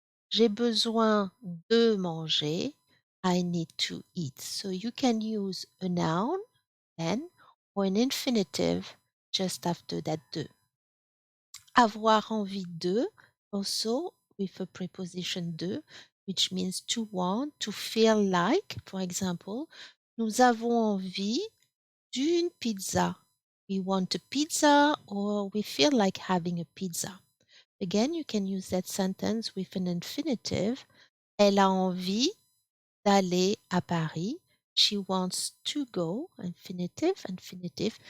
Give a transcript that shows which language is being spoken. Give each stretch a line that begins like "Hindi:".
French: J'ai besoin de manger.
English: I need to eat. So you can use a noun, pen, or an infinitive just after that de. avoir envie de, also with a preposition de, which means to want, to feel like. For example,
French: nous avons envie d'une pizza.
English: We want a pizza or we feel like having a pizza. Again, you can use that sentence with an infinitive.
French: Elle a envie d'aller à Paris.
English: She wants to go, infinitive, infinitive.